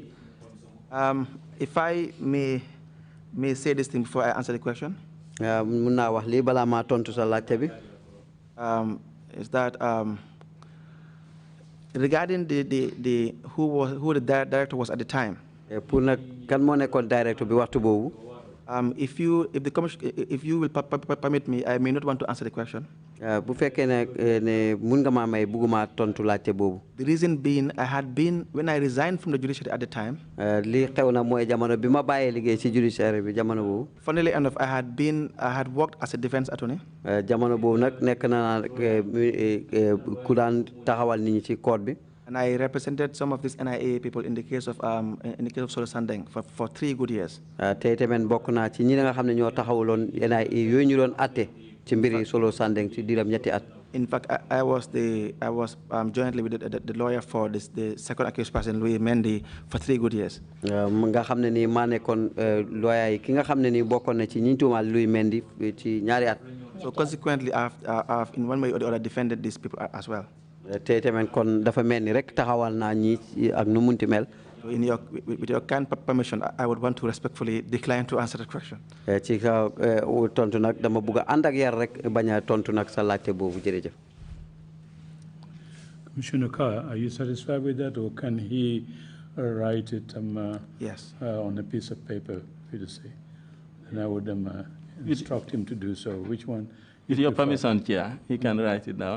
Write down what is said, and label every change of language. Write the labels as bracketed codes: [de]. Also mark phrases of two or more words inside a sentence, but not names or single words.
[en] If I may say this thing before I answer the question. [wo] Mun naa wax lii balaa maa tontu sa laajte bi. [en] Is that regarding who the director was at the time. [wo] Pour nag kan moo nekkoon director bi waxtu boobu. [en] If you will permit me, I may not want to answer the question. [wo] Bu fekkee ne mun nga maa may bugguma tontu laajte boobu. [en] The reason being, when I resigned from the judiciary at the time. [wo] Lii xew na mooy jamono bi ma bàyyee liggéey ci judiciary bi jamono boobu. [en] Funnily enough, I had worked as a defense attorney. [wo] Jamono boobu nag nekk na ku daan taxawal nit ñi ci court bi. [en] And I represented some of these NIA people in the case of Solo Sandeng for 3 good years. [wo] Tey tamit bokk naa ci ñi nga xam ne ñoo taxawaloon NIA yooyu ñu doon atte ci mbiri Solo Sandeng ci diiram ñetti at. [en] In fact, I was jointly with the lawyer for the second accused person, Louis Mendy, for 3 good years. [wo] Nga xam ne nii maa nekkoon lawyer yi ki nga xam ne nii bokkoon na ci ñi tuumaal Louis Mendy ci ñaari at. [en] So consequently, I've in one way or the other defended these people as well. [wo] Tey tamit kon dafa mel ni rek taxawal naa ñi ak nu munti mel. [en] With your kind permission, I would want to respectfully decline to answer the question. [wo] Ci kaw tontu nag dama bugg a ànd ak yar rek bañ a tontu nag sa laajte boobu jërëjëf. [en] Commissioner Carr, are you satisfied with that, or can he write it yes. On a piece of paper for you to say? And I would instruct him to do so. Which one? With your permission, Chair, he can write it down.